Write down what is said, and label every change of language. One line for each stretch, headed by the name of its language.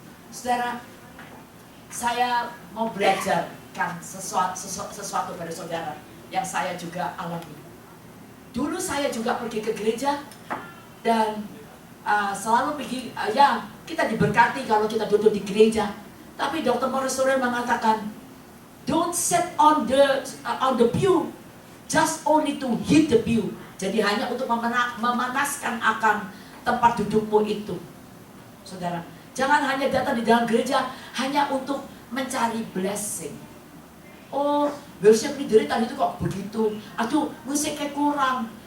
Indonesian: Saudara, saya mau belajarkan sesuatu pada saudara yang saya juga alami. Dulu saya juga pergi ke gereja dan selalu pergi, ya, kita diberkati kalau kita duduk di gereja. Tapi Dr.
English: Morris Sorello
Indonesian: mengatakan,
English: don't sit on the pew, just only to hit the pew.
Indonesian: Jadi hanya untuk memanaskan akan tempat dudukmu itu. Saudara, jangan hanya datang di dalam gereja hanya untuk mencari blessing. Oh, worship leader tadi itu kok begitu. Aduh, musiknya kurang.